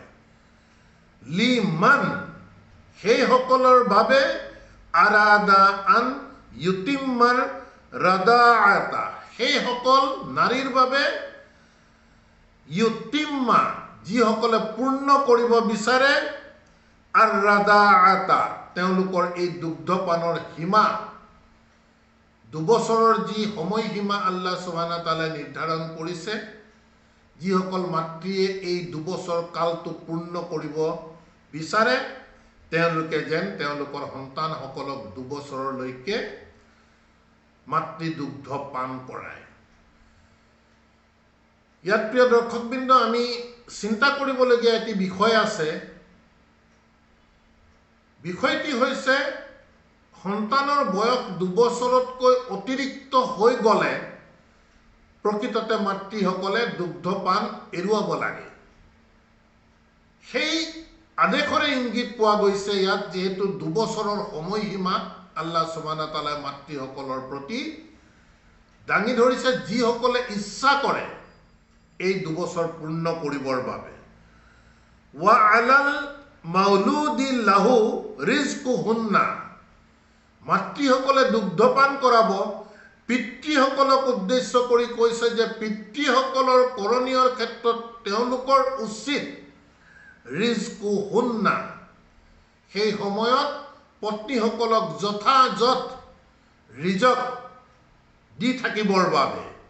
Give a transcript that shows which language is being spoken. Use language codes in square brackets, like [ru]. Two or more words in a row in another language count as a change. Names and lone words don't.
[as] লিমান, সেইসকলৰ বাবে, [ar] أراد أن يتم الرضاعة, [as] সেইসকল নাৰীৰ বাবে, ইউতিম্মা, যিসকলে পূৰ্ণ কৰিব বিচাৰে, আৰু ৰাদাআতা, তেওঁলোকৰ এই দুগ্ধপানৰ সীমা, 2 বছৰৰ যি সময়সীমা [ar] الله سبحانه وتعالى [as] নিৰ্ধাৰণ কৰিছে, যিসকল মাতৃয়ে এই 2 বছৰ কালটো পূৰ্ণ কৰিব বিচাৰে, তেওঁলোকে যেন তেওঁলোকৰ সন্তানসকলক 2 বছৰলৈকে মাতৃ দুগ্ধ পান কৰায়। ইয়াত প্ৰিয় দৰ্শকবৃন্দ, আমি চিন্তা কৰিবলগীয়া এটি বিষয় আছে। বিষয়টি হৈছে, সন্তানৰ বয়স 2 বছৰতকৈ অতিৰিক্ত হৈ গ'লে প্ৰকৃততে মাতৃসকলে দুগ্ধপান এৰুৱাব লাগে। সেই আদেশৰে ইংগিত পোৱা গৈছে ইয়াত, যিহেতু 2 বছৰৰ সময়সীমা [ar] الله سبحانه وتعالى [as] মাতৃসকলৰ প্ৰতি দাঙি ধৰিছে, যিসকলে ইচ্ছা কৰে এই 2 বছৰ পূৰ্ণ কৰিবৰ বাবে। [ar] وعلى المولود له رزقهن, [as] মাতৃসকলে দুগ্ধপান কৰাব। পিতৃসকলক উদ্দেশ্য কৰি কৈছে যে পিতৃসকলৰ কৰণীয়ৰ ক্ষেত্ৰত তেওঁলোকৰ উচিত ৰিজকুহুন্না, সেই সময়ত পত্নীসকলক যথাযথ ৰিজক দি থাকিবৰ বাবে